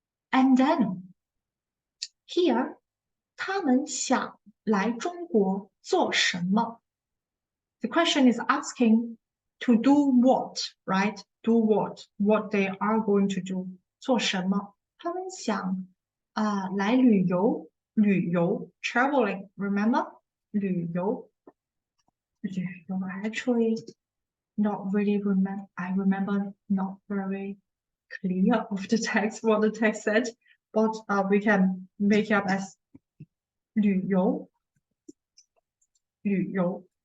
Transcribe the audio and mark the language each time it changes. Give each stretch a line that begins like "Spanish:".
English: And then here,
Chinese: 他们想来中国做什么?
English: The question is asking to do what, right? Do what? What they are going to do.
Chinese: 做什么? 他们想来旅游
English: traveling, remember? 旅游 actually not really remember. I remember not very clear of the text, what the text said, but we can make it up as 旅游 yeah.